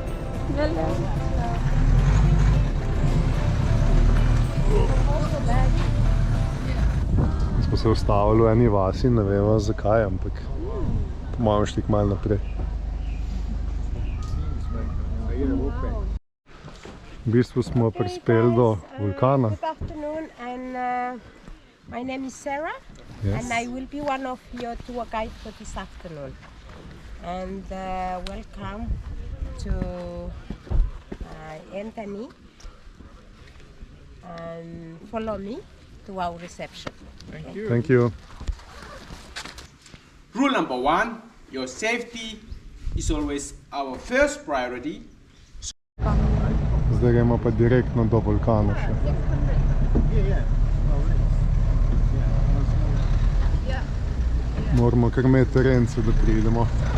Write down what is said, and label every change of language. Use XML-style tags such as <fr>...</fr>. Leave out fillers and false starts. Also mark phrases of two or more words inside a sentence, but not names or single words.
<sl>Smo se ustavili v eni vasi, ne vemo zakaj, ampak pomamo šli malo naprej. V bistvu smo prispeli do vulkana.</sl> <en>My name is Sarah, and I will be one of your tour guides for this afternoon. And welcome to Anthony, and follow me to our reception. Thank you. Thank you. Rule number 1, your safety is always our first priority.</en> <sl>Zdaj gremo pa direktno do vulkana še. Moramo kar imeti terence, da pridemo.</sl>